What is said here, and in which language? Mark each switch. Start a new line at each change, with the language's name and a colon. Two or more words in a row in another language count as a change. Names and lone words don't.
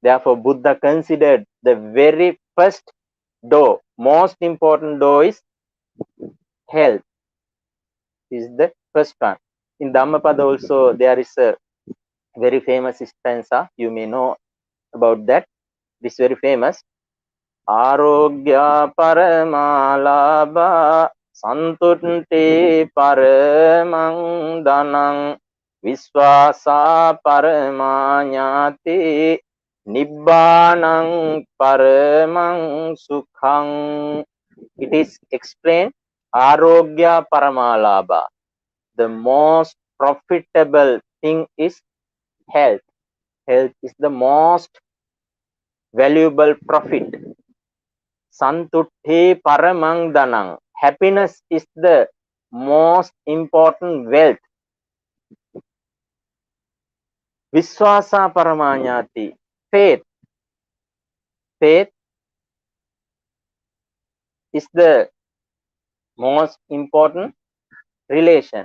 English: Therefore, Buddha considered the very first door, most important door is health, is the first one. In Dhammapada also there is a very famous stanza, you may know about that. It is very famous.
Pali: Arogya paramalabha santutti paramang danang viswasa paramanyati nibbanang paramang sukhang.
English: It is explained,
Pali: Arogya paramalabha,
English: the most profitable thing is health. Health is the most valuable profit.
Pali: Santutti paramang danang,
English: happiness is the most important wealth.
Pali: Viswasa paramanyati, faith.
English: Faith is the most important relation.